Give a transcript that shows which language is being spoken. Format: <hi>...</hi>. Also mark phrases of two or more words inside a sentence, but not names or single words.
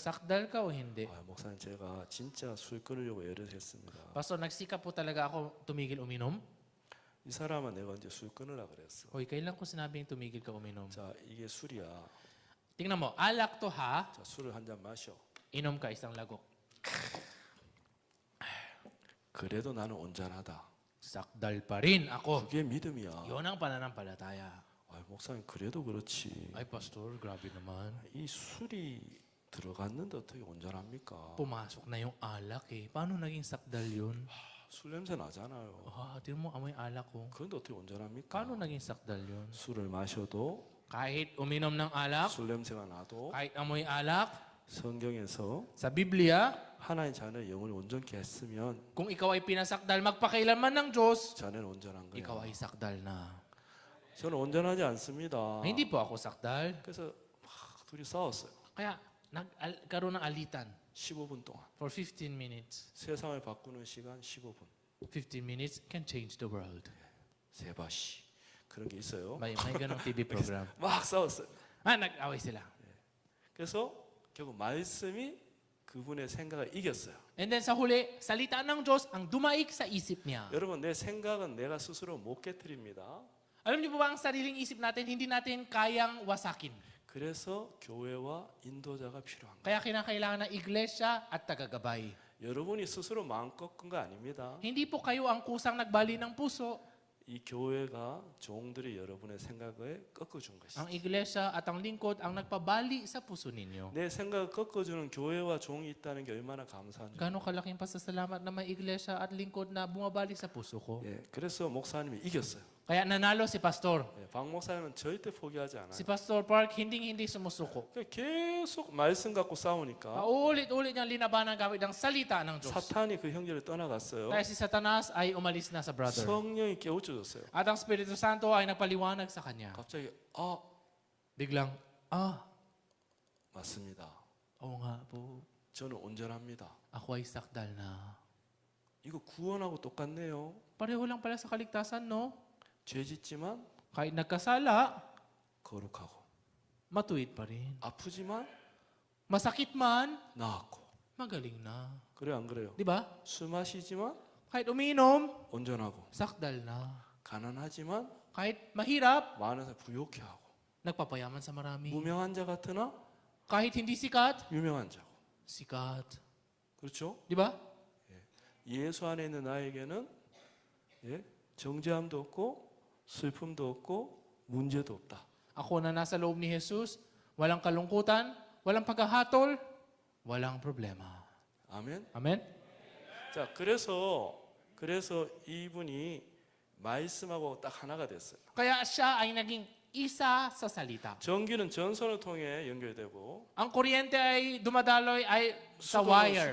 <tl>gano'n, sakdal ka o hindi?</tl> <ko>목사님 제가 진짜 술 끊으려고 애를 했습니다.</ko> <tl>Pastor, nagsikap po talaga ako tumigil uminom?</tl> <ko>이 사람은 내가 언제 술 끊으라 그랬어?</ko> <tl>Hoy, kailan ko sinabing tumigil ka uminom?</tl> <ko>자 이게 술이야.</ko> <tl>Tingnan mo, alak to ha,</tl> <ko>자 술을 한 잔 마셔.</ko> <tl>inom ka isang lagok.</tl> <ko>그래도 나는 온전하다.</ko> <tl>Sakdal pa rin ako.</tl> <ko>그게 믿음이야.</ko> <tl>Yun ang pananampalataya.</tl> <ko>목사님 그래도 그렇지.</ko> <tl>Ay, Pastor, grabe naman.</tl> <ko>이 술이 들어갔는데 어떻게 온전합니까?</ko> <tl>Pumasok na yung alak eh. Paano naging sakdal yun?</tl> <ko>술 냄새 나잖아요.</ko> <tl>Tingnan mo, amoy alak ko.</tl> <ko>그런데 어떻게 온전합니까?</ko> <tl>Paano naging sakdal yun?</tl> <ko>술을 마셔도</ko> <tl>Kahit uminom ng alak,</tl> <ko>술 냄새가 나도</ko> <tl>kahit amoy alak,</tl> <ko>성경에서</ko> <tl>sa Biblia,</tl> <ko>하나님 자녀 영혼이 온전케 했으면</ko> <tl>kung ikaw ay pinasakdal magpakailanman ng Diyos,</tl> <ko>자네는 온전한 거예요.</ko> <tl>ikaw ay sakdal na.</tl> <ko>저는 온전하지 않습니다.</ko> <tl>Hindi po ako sakdal.</tl> <ko>그래서 막 둘이 싸웠어요.</ko> <tl>Kaya nagkaroon ng alitan</tl> <ko>15분 동안.</ko> <en>for 15 minutes.</en> <ko>세상을 바꾸는 시간 15분.</ko> <en>15 minutes can change the world.</en> <ko>세바시. 그런 게 있어요.</ko> <tl>May ganong</tl> <en>TV program.</en> <ko>막 싸웠어요.</ko> <tl>Nag-away sila.</tl> <ko>그래서 결국 말씀이 그분의 생각을 이겼어요.</ko> <en>And then</en> <tl>sa huli, salita ng Diyos ang dumaik sa isip niya.</tl> <ko>여러분 내 생각은 내가 스스로 못 깨뜨립니다.</ko> <tl>Alam niyo po ba ang sariling isip natin, hindi natin kayang wasakin.</tl> <ko>그래서 교회와 인도자가 필요한 거예요.</ko> <tl>Kaya kinakailangan ng iglesia at tagagabay.</tl> <ko>여러분이 스스로 마음 꺾은 거 아닙니다.</ko> <tl>Hindi po kayo ang kusang nagbali ng puso.</tl> <ko>이 교회가 종들이 여러분의 생각을 꺾어준 것이죠.</ko> <tl>Ang iglesia at ang lingkod ang nagpabali sa puso ninyo.</tl> <ko>내 생각을 꺾어주는 교회와 종이 있다는 게 얼마나 감사한지.</ko> <tl>Gano'ng kalaking pasasalamat na may iglesia at lingkod na bumabali sa puso ko.</tl> <ko>예, 그래서 목사님이 이겼어요.</ko> <tl>Kaya nanalo si Pastor.</tl> <ko>예, 박 목사님은 절대 포기하지 않아요.</ko> <tl>Si Pastor Park, hindi sumusuko.</tl> <ko>그러니까 계속 말씀 갖고 싸우니까</ko> <tl>Paulit-ulit niyang linabanan gamit ang salita ng Diyos.</tl> <ko>사탄이 그 형제를 떠나갔어요.</ko> <tl>Kaya si Satanas ay umalis na sa brother.</tl> <ko>성령이 깨우쳐줬어요.</ko> <tl>At ang Espiritu Santo ay nagpaliwanag sa kanya.</tl> <ko>갑자기</ko> <tl>Biglang,</tl> <ko>맞습니다.</ko> <tl>oo nga po,</tl> <ko>저는 온전합니다.</ko> <tl>ako ay sakdal na.</tl> <ko>이거 구원하고 똑같네요.</ko> <tl>Pareho lang pala sa kaligtasan, no?</tl> <ko>죄 짓지만</ko> <tl>Kahit nagkasala,</tl> <ko>거룩하고</ko> <tl>matuwid pa rin.</tl> <ko>아프지만</ko> <tl>Masakit man,</tl> <ko>나았고.</ko> <tl>magaling na.</tl> <ko>그래 안 그래요?</ko> <tl>Di ba?</tl> <ko>술 마시지만</ko> <tl>Kahit uminom,</tl> <ko>온전하고.</ko> <tl>sakdal na.</tl> <ko>가난하지만</ko> <tl>Kahit mahirap,</tl> <ko>많은 사람 부욕해 하고.</ko> <tl>nagpapayaman sa marami.</tl> <ko>무명한 자 같으나</ko> <tl>Kahit hindi sikat,</tl> <ko>유명한 자고.</ko> <tl>sikat.</tl> <ko>그렇죠?</ko> <tl>Di ba?</tl> <ko>예수 안에 있는 나에게는 정죄함도 없고 슬픔도 없고 문제도 없다.</ko> <tl>Ako na nasa loob ni Jesus, walang kalungkutan, walang paghahatol, walang problema.</tl> <ko>아멘.</ko> <tl>Amen?</tl> <ko>자, 그래서 이분이 말씀하고 딱 하나가 됐어요.</ko> <tl>Kaya siya ay naging isa sa salita.</tl> <ko>전기는 전선을 통해 연결되고</ko> <tl>Ang kuryente ay dumadaloy ay sa wire.</tl>